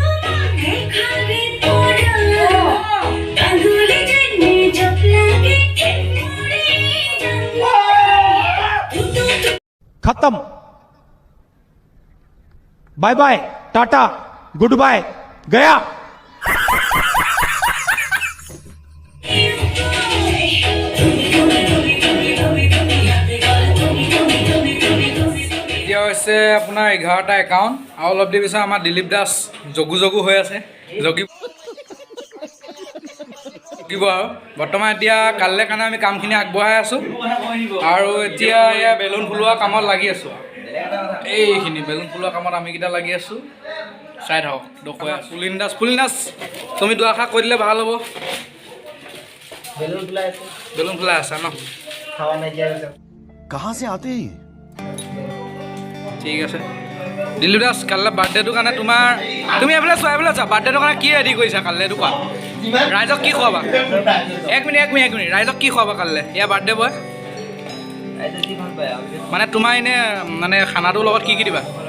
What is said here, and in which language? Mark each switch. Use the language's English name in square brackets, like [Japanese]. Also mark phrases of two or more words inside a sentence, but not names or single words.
[English] खत्म bye bye tata good bye गया [Assamese] এতিয়া হৈছে আপোনাৰ 11টা একাউণ্ট আৰু অলপ দেৰি পিছত আমাৰ দিলীপ দাস জগু হৈ আছে জগিব আৰু বৰ্তমান এতিয়া কাইলৈ কাৰণে আমি কামখিনি আগবঢ়াই আছোঁ আৰু এতিয়া এয়া বেলুন ফুলোৱা কামত লাগি আছোঁ এইখিনি বেলুন ফুলোৱা কামত আমিকেইটা লাগি আছোঁ চাই থাকক দেখুৱাই পুলিন দাস তুমি দুআষাৰ কৈ দিলে ভাল হ'ব বেলুন ফুলাই আছা ন [Hindi] कहाँ से आते हैं [Assamese] ঠিক আছে দিলীপ দাস কাইলৈ বাৰ্থডেটোৰ কাৰণে তোমাৰ তুমি এইফালে চোৱা বাৰ্থডেটোৰ কাৰণে কি ৰেডি কৰিছা কাইলৈ এইটো কোৱা ৰাইজক কি খুৱাবা এক মিনিট ৰাইজক কি খুৱাবা কাইলৈ এয়া [English] birthday boy [Assamese] মানে তোমাৰ এনে মানে খানাটোৰ লগত কি দিবা